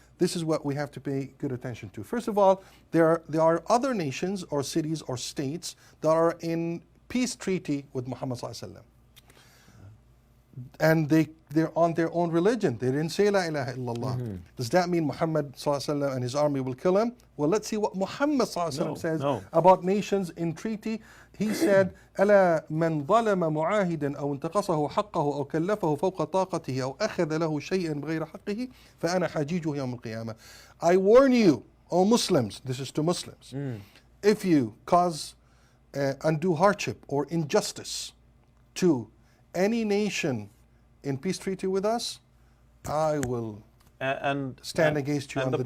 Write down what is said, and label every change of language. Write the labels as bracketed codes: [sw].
[en] This is what we have to pay good attention to. First of all, there are other nations or cities or states that are in peace treaty with Muhammad sallallahu alaihi wasallam. And they're on their own religion. They didn't say La ilaha illallah. Does that mean Muhammad sallallahu alaihi wasallam and his army will kill him? Well, let's see what Muhammad sallallahu alaihi wasallam says about nations in treaty. He said, [ar] ألا من ظلم معاهدا أو انتقصه حقه أو كلفه فوق طاقته أو أخذ له شيئا بغير حقه فأنا حجيجه يوم القيامة. [en] I warn you, O Muslims, this is to Muslims, if you cause undue hardship or injustice to any nation in peace treaty with us, I will stand against you on the day of